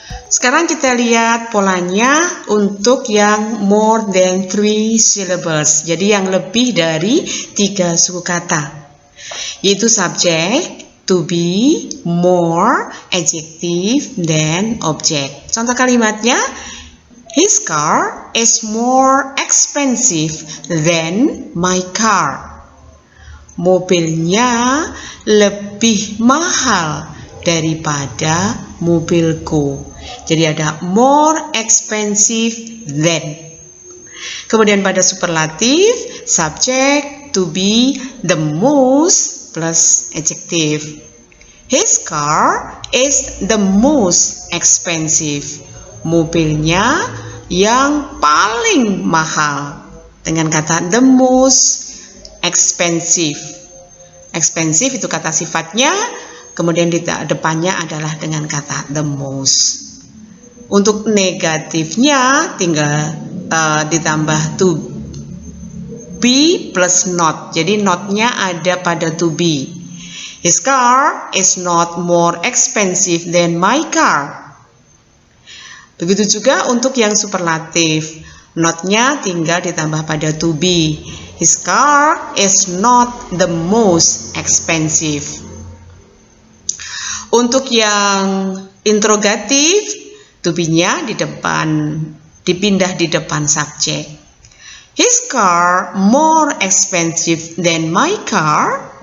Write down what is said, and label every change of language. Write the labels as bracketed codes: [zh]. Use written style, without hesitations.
[id] Sekarang kita lihat polanya untuk yang [en] more than 3 syllables. [id] Jadi yang lebih dari 3 suku kata. Yaitu subject, to be, more, adjective, then object. Contoh kalimatnya, [en] his car is more expensive than my car. [id] Mobilnya lebih mahal daripada mobilku. Jadi ada [en] more expensive than. [id] Kemudian pada superlatif, subject, to be, the most, plus adjective. [en] His car is the most expensive. [id] Mobilnya yang paling mahal. Dengan kata [en] the most expensive. [id] Expensive itu kata sifatnya, kemudian di depannya adalah dengan kata the most. Untuk negatifnya tinggal ditambah to be plus not. Jadi not-nya ada pada to be. [en] His car is not more expensive than my car. [id] Begitu juga untuk yang superlatif. Not-nya tinggal ditambah pada to be. [en] His car is not the most expensive. [id] Untuk yang interrogatif, to be-nya di depan, dipindah di depan subjek. [en] His car more expensive than my car.